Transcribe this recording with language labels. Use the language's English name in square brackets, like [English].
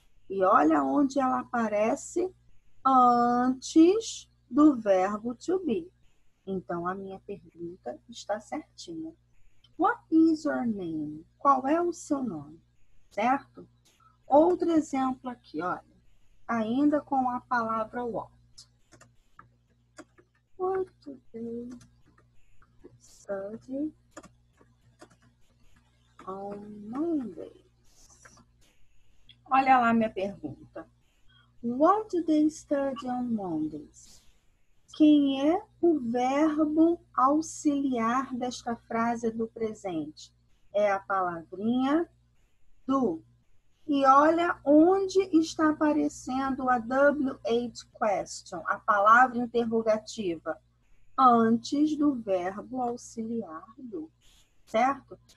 [Portuguese] E olha onde ela aparece antes do verbo to be. Então, a minha pergunta está certinha. [English] What is your name? [Portuguese] Qual é o seu nome? Certo? Outro exemplo aqui, olha. Ainda com a palavra what. [English] What do they study on Mondays? [Portuguese] Olha lá minha pergunta. [English] What do they study on Mondays? [Portuguese] Quem é o verbo auxiliar desta frase do presente? É a palavrinha do. E olha onde está aparecendo a WH question, a palavra interrogativa, antes do verbo auxiliar do, certo?